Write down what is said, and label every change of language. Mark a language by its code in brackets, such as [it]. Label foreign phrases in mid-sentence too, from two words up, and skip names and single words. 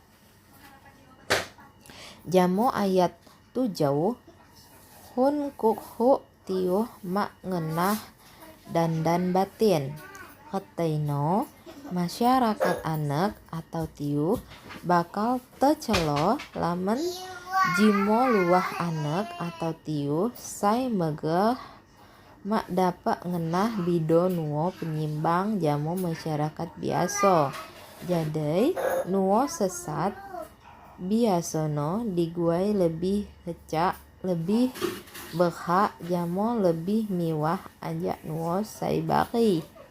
[ljp] Jamo ayat 7 hun kukhu tiuh mak ngenah dandan batin. Reteino masyarakat anak atau tiuh bakal tecelo lamun jimo luah anak atau tiuh sai megeh mak dapat ngenah bido nuo penyimbang jamo masyarakat biasa. Jadi nuo sesat biasono diguai lebih hecak, lebih berhak jamo lebih miwah ajak nuo sai bari.